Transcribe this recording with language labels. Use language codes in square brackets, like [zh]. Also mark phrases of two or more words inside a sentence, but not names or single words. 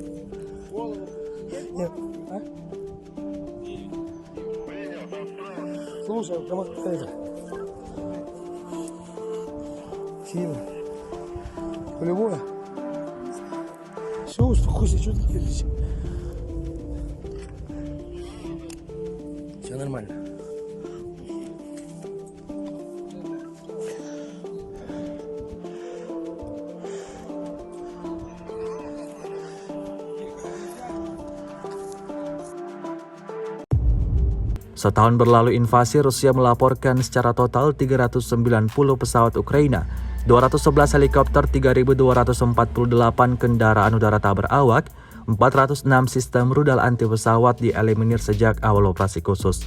[ru] Нет. А? Слушай, это. Сильно. Полевое? Все, успокойся, что ты делаешь? Все нормально. [id] Setahun berlalu invasi, Rusia melaporkan secara total 390 pesawat Ukraina, 211 helikopter, 3.248 kendaraan udara tak berawak, 406 sistem rudal anti pesawat dieliminir sejak awal operasi khusus.